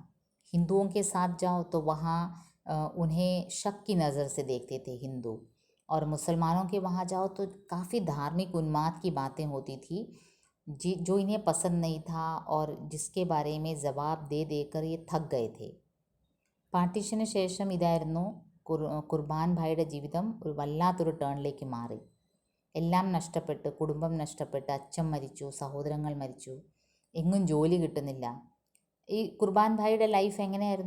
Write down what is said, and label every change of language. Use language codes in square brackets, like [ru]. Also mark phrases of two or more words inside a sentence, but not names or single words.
[hi] हिंदुओं के साथ जाओ तो वहाँ उन्हें शक की नज़र से देखते थे हिंदू, और मुसलमानों के वहाँ जाओ तो काफ़ी धार्मिक उन्माद की बातें होती थी जो इन्हें पसंद नहीं था, और जिसके बारे में जवाब दे देकर ये थक गए थे। [ml] പാർട്ടീഷന് ശേഷം ഇതായിരുന്നു കുർബാൻ ഭായിയുടെ ജീവിതം ഒരു വല്ലാത്തൊരു ടേണിലേക്ക് മാറി. എല്ലാം നഷ്ടപ്പെട്ട്, കുടുംബം നഷ്ടപ്പെട്ട്, അച്ഛൻ മരിച്ചു, സഹോദരങ്ങൾ മരിച്ചു, എങ്ങും ജോലി കിട്ടുന്നില്ല, ഈ കുർബാൻ ഭായിയുടെ ലൈഫ് എങ്ങനെയായിരുന്നു?